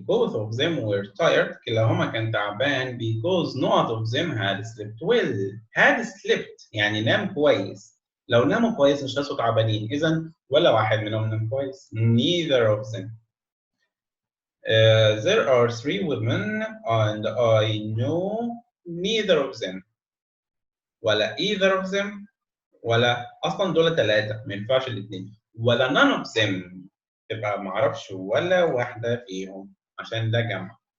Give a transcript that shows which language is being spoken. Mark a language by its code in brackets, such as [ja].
[en] Both of them were tired. [ar] كلاهما كان تعبان [en] because none of them had slept well. [ar] had slept يعني نام كويس. لو ناموا كويس مش هيصحوا تعبانين، إذا ولا واحد منهم نام كويس. [en] Neither of them. There are 3 women and I know neither of them. [ar] ولا either of them ولا اصلا دول 3 ما ينفعش الاثنين، ولا [en] none of them [ar] تبقى ما اعرفش ولا واحده فيهم عشان ده جمع.